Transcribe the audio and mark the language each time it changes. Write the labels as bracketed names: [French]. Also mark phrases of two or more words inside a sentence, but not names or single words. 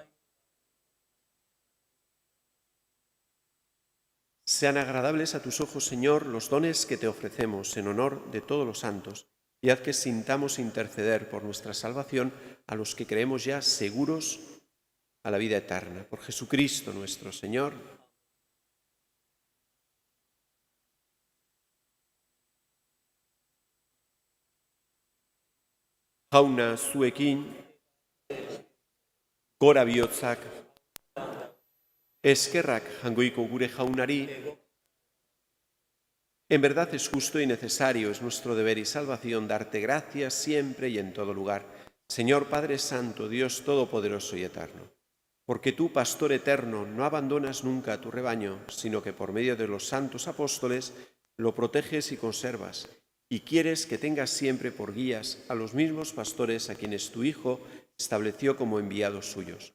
[Spanish] Sean agradables a tus ojos, Señor, los dones que te ofrecemos en honor de todos los santos, y haz que sintamos interceder por nuestra salvación a los que creemos ya seguros a la vida eterna. Por Jesucristo nuestro Señor. [Basque] Jauna zuekin, gora bihotzak, eskerrak jangoiko gure jaunari. [Spanish] En verdad es justo y necesario, es nuestro deber y salvación darte gracias siempre y en todo lugar, Señor Padre Santo, Dios Todopoderoso y Eterno, porque tú, Pastor eterno, no abandonas nunca a tu rebaño, sino que por medio de los santos apóstoles lo proteges y conservas, y quieres que tengas siempre por guías a los mismos pastores a quienes tu Hijo estableció como enviados suyos.